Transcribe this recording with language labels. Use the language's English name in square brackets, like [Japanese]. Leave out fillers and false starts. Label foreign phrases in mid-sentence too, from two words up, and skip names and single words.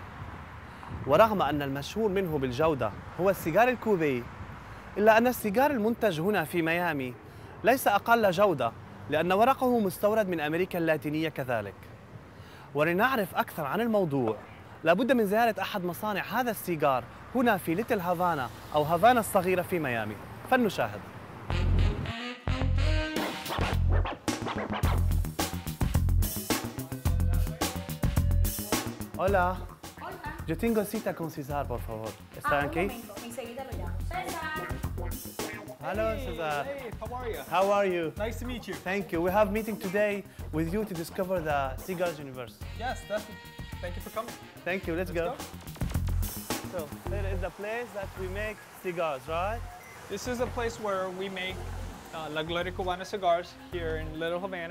[Arabic] ورغم أن المشهور منه بالجودة هو السيجار الكوبي، إلا أن السيجار المنتج هنا في ميامي ليس أقل جودة، لأن ورقه مستورد من أمريكا اللاتينية كذلك. ولنعرف أكثر عن الموضوع لابد من زيارة أحد مصانع هذا السيجار هنا في ليتل هافانا أو هافانا الصغيرة في ميامي. فلنشاهد. [Spanish] Hola. Hola. Yo tengo cita con César, por favor. ¿Está aquí? Un momento, enseguida lo llamo. César. [English] Hello, César. Hey, how are you? How are you? Nice to meet you. Thank you. We have a meeting today with you to discover the Cigars universe. Yes, definitely. Thank you for coming. Thank you. Let's go. So, here is the place that we make cigars, right? This is a place where we make La Gloria Cubana cigars here in Little Havana.